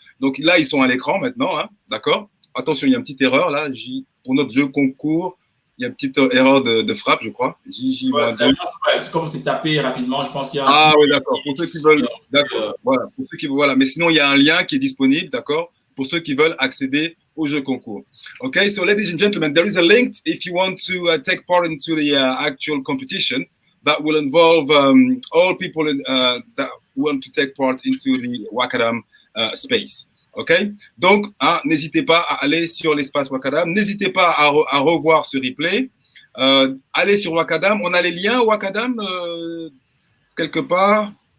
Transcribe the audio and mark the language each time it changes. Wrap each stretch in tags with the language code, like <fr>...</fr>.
<fr>Donc là, ils sont à l'écran maintenant, hein, d'accord. Attention, il y a une petite erreur là. Pour notre jeu concours, il y a une petite erreur de frappe, je crois. C'est comme c'est tapé rapidement. Je pense qu'il y a Ah oui, d'accord. Pour ceux qui veulent, d'accord. Voilà. Pour ceux qui veulent, voilà. Mais sinon, il y a un lien qui est disponible, d'accord, pour ceux qui veulent accéder au jeu concours.</fr> <en>Okay, so ladies and gentlemen, there is a link if you want to take part into the actual competition that will involve all people that want to take part into the Wakadam space. OK?</en> <fr>Donc, n'hésitez pas à aller sur l'espace Wakadam. N'hésitez pas à revoir ce replay. Allez sur Wakadam. On a les liens Wakadam quelque part.</fr>